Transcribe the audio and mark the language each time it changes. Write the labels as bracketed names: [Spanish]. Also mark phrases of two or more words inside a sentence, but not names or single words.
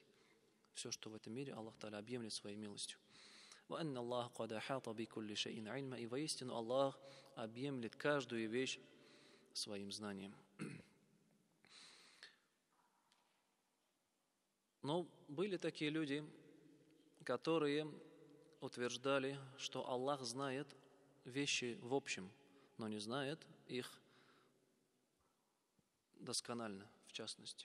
[Russian] Все, что в этом мире, Аллах Та'аля объемлет своей милостью. [Arabic] وَأَنَّ اللَّهَ قَدْ أَحَاطَ بِكُلِّ شَيْءٍ عِلْمًا. [Russian] И воистину Аллах объемлет каждую вещь своим знанием. Но были такие люди, которые утверждали, что Аллах знает вещи в общем, но не знает их досконально, в частности.